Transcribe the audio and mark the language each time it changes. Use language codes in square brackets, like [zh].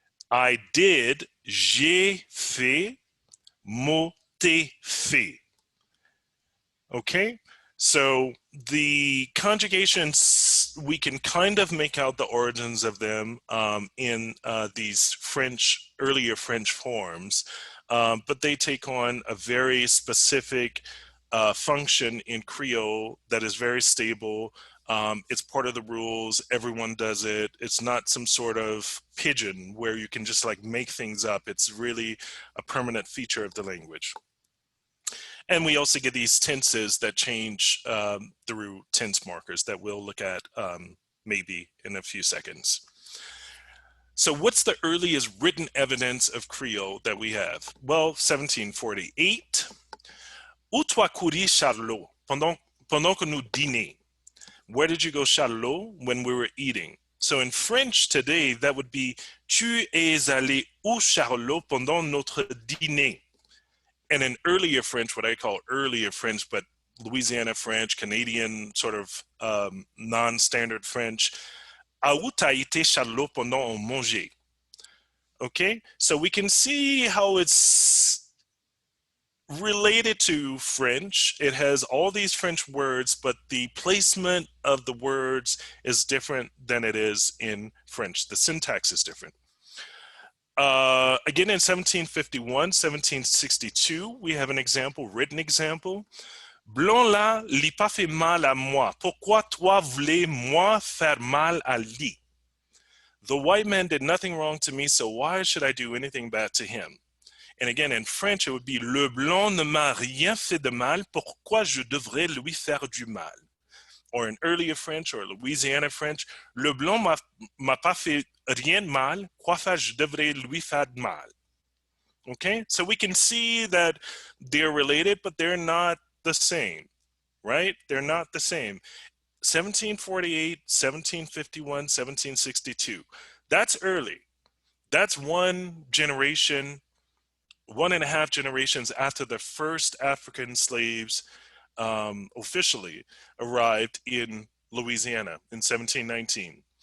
[en] I did, [fr] j'ai fait, [lou] mo t'ai fait. [en] Okay? So the conjugations, we can kind of make out the origins of them in these earlier French forms, but they take on a very specific function in Creole that is very stable. It's part of the rules. Everyone does it. It's not some sort of pidgin where you can just like make things up. It's really a permanent feature of the language. And we also get these tenses that change through tense markers that we'll look at maybe in a few seconds. So what's the earliest written evidence of Creole that we have? Well, 1748. [lou] Où toi couris, Charlot, pendant que nous dînons? [en] Where did you go, Charlot, when we were eating? So in French today, that would be [fr] tu es allé où, Charlot, pendant notre dîner? [en] And in earlier French, what I call earlier French, but Louisiana French, Canadian sort of non-standard French, [fr] à où t'as été, Charlot, pendant on mangeait? [en] Okay, so we can see how it's related to French. It has all these French words, but the placement of the words is different than it is in French. The syntax is different. Again, in 1751, 1762, we have an example, written example. [lou] Blanc là, li pas fait mal à moi. Pourquoi toi voulais moi faire mal à lui? [en] The white man did nothing wrong to me, so why should I do anything bad to him? And again, in French, it would be [fr] le blanc ne m'a rien fait de mal. Pourquoi je devrais lui faire du mal? [en] Or in earlier French or Louisiana French, [fr] le blanc m'a pas fait rien de mal, quoi faire je devrais lui faire de mal. [en] Okay, so we can see that they're related, but they're not the same, right? They're not the same. 1748, 1751, 1762. That's early. That's one generation, 1.5 generations after the first African slaves officially arrived in Louisiana in 1719.